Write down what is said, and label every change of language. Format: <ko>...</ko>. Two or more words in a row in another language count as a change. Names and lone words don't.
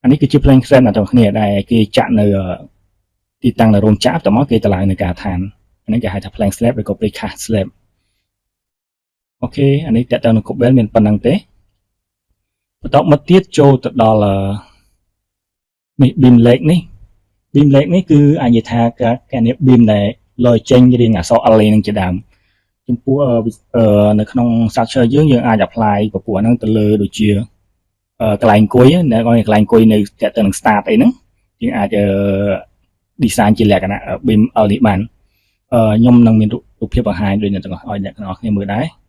<km>នេះគឺជា</km> <en>plank slab</en> <km>អ្នកទាំងគ្នាដែលគេចាក់នៅទីតាំងនៅរោងចក្រតមកគេតម្លើងនៅការដ្ឋានហ្នឹងគេហៅថា</km> <en>plank slab</en> <km>ឬក៏</km> <en>precast slab</en> <km>អូ ខេអានេះតាក់ទងនឹង cobel មានប៉ុណ្្នឹងទេបន្តមកទៀតចូលទៅដល់នេះ</km> <en>beam leg</en> <km>នេះ</km> <en>beam leg</en> <km>នេះគឺអាចនិយាយថាការនេះ beam ដែលលយចេញរៀងអក្សរ L នឹងជាដើមចំពោះនៅក្នុង structure យើងអាច apply ពពួកហ្នឹងទៅលើដូចជាកន្លែងអង្គុយនៅកន្លែងអង្គុយនៅតាក់ទងនឹង start អីហ្នឹងយើងអាចdesign ជាលក្ខណៈ</km> <en>beam L</en> <km>នេះបានខ្ញុំនឹងមានរូបភាពបង្ហាញដូចអ្នកទាំងអស់ឲ្យអ្នកទាំងអស់គ្នាមើលដែរ</km>